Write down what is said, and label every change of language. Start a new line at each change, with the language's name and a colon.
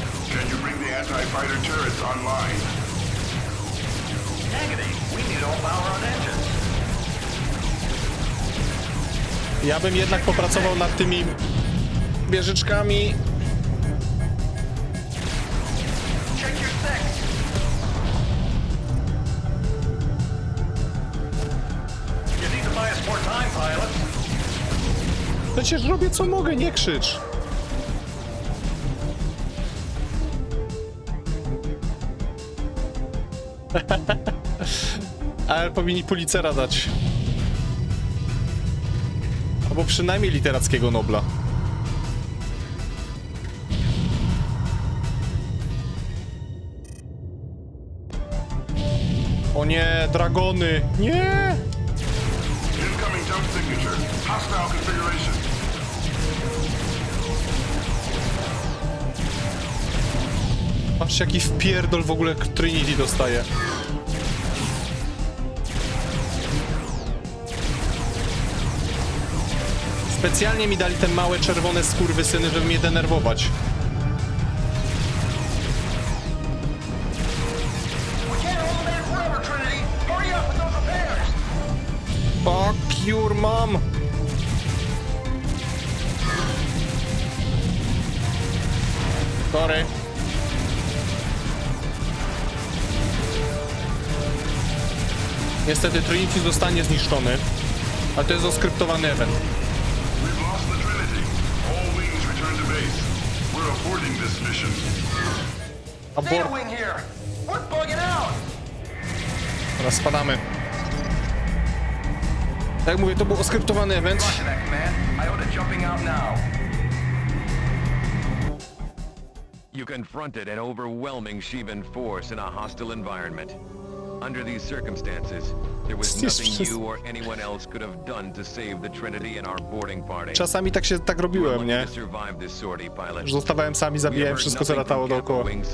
English: Can you bring the anti-fighter turrets online? Negative. We need all power on engines.
Polish: Ja bym jednak popracował nad tymi wieżyczkami.
English: Check your six. You need to buy us more time, pilots.
Polish: Przecież robię co mogę, nie krzycz. Ale powinni Pulitzera dać. Albo przynajmniej literackiego Nobla. O nie, dragony! Nie!
English: Incoming jump signature. Hostile configuration.
Polish: Patrzcie, jaki wpierdol w ogóle Trinity dostaje. Specjalnie mi dali te małe czerwone skurwysyny, żeby mnie denerwować.
English: We can't hold back forever, Trinity. Hurry up with those repairs. Fuck your mom! Sorry.
Polish: Niestety Trinity zostanie zniszczony, a to jest oskryptowany event.
English: We've lost the Trinity. All wings return to base. We're aborting this mission. Data wing here. We're bugging out.
Polish: Teraz spadamy. Tak jak mówię, to był oskryptowany event.
English: Roger that, Command. Iota jumping out now. You confronted an overwhelming Shivan force in a hostile environment. Under these circumstances, there was nothing you or anyone else could have done to save the Trinity and our boarding party.
Polish: Czasami tak robiłem, nie?
English: To survive this sortie, pilot.
Polish: Że zostawałem sami, zabijałem wszystko, co latało dookoła.